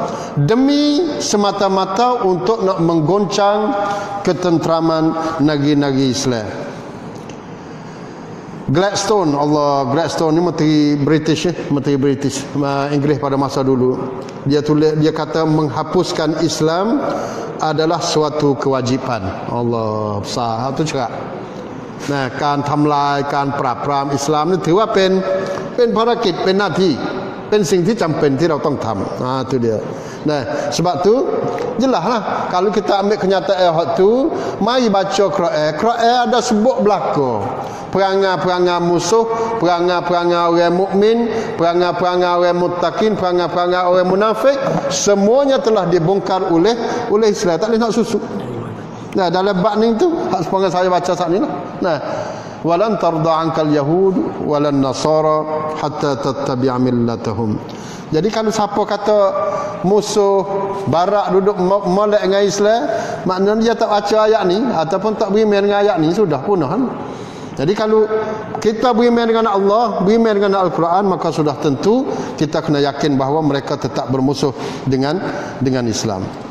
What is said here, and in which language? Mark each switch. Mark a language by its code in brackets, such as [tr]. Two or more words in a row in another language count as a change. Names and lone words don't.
[ms] Demi semata-mata untuk nak menggoncang ketenteraman negeri-negeri Islam. Gladstone ni menteri British Inggeris pada masa dulu. Dia kata menghapuskan Islam adalah suatu kewajipan. Allah besar tu cakap. [th] การทำลายการปราบปรามอิสลามนี่ถือว่าเป็นภารกิจเป็นหน้าที่เป็นสิ่งที่จำเป็นที่เราต้องทำ [ms] itu dia. Sebab tu jelaslah kalau kita ambil kenyataan hak tu, mari baca Quran ada sebut belaka perangai-perangai musuh, perangai-perangai orang mukmin, perangai-perangai orang muttaqin, perangai-perangai orang munafik, semuanya telah dibongkar oleh Islam. Tak boleh nak susuk. Dalam bab ni tu hak sepanjang saya baca saat ni lah. [ar] ولن ترضى عنك اليهود ولا النصارى حتى تتبع ملتهم. [ms] Jadi kalau siapa kata musuh barat duduk molek dengan Islam, maknanya dia tak baca ayat ni ataupun tak beriman dengan ayat ni, sudah punah. Jadi kalau kita beriman dengan Allah, beriman dengan Al-Quran, maka sudah tentu kita kena yakin bahawa mereka tetap bermusuh dengan Islam.